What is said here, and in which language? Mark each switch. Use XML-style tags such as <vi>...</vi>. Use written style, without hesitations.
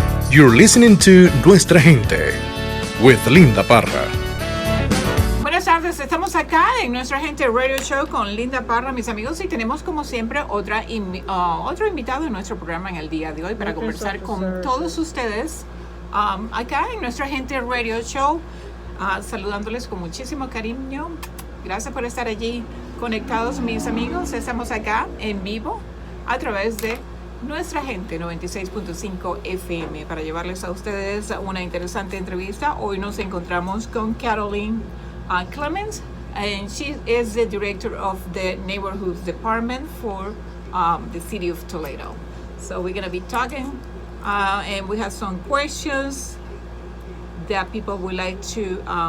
<en>You're listening to Nuestra Gente with Linda Parra.</en> <es>Buenas tardes, estamos acá en Nuestra Gente Radio Show con Linda Parra, mis amigos, y tenemos como siempre otro invitado en nuestro programa en el día de hoy para conversar con todos ustedes acá en Nuestra Gente Radio Show, saludándoles con muchísimo cariño. Gracias por estar allí conectados, mis amigos. Estamos acá en vivo a través de Nuestra Gente 96.5 FM para llevarles a ustedes una interesante entrevista. Hoy nos encontramos con</es> <en>Clemens, and she is the director of the Neighborhoods Department for the city of Toledo. So we're going to be talking, and we have some questions that people would like to</en>